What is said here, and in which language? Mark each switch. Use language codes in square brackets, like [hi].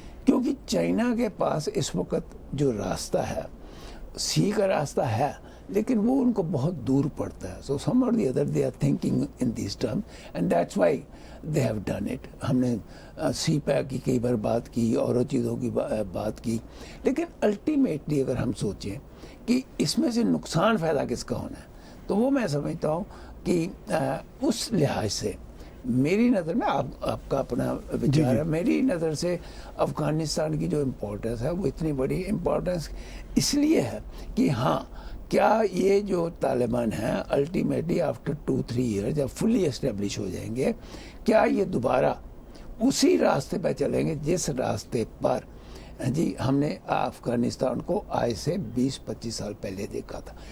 [ur] کیونکہ چائنا کے پاس اس وقت جو راستہ ہے, سی کا راستہ ہے لیکن وہ ان کو بہت دور پڑتا ہے. [en] So some or the other they are thinking in this term and that's why they have done it. [ur] ہم نے سی پیک کی کئی بار بات کی اور چیزوں کی بات کی, لیکن الٹیمیٹلی اگر ہم سوچیں کہ اس میں سے نقصان فائدہ کس کا ہونا ہے, تو وہ میں سمجھتا ہوں کہ اس لحاظ سے میری نظر میں, آپ کا اپنا وچار ہے, میری نظر سے افغانستان کی جو امپورٹنس ہے وہ اتنی بڑی امپورٹنس اس لیے ہے کہ ہاں کیا یہ جو طالبان ہیں الٹیمیٹلی آفٹر 2-3 ایئر جب فلی اسٹیبلش ہو جائیں گے, کیا یہ دوبارہ اسی راستے پہ چلیں گے جس راستے پر جی ہم نے افغانستان کو آج سے 20-25 سال پہلے دیکھا تھا.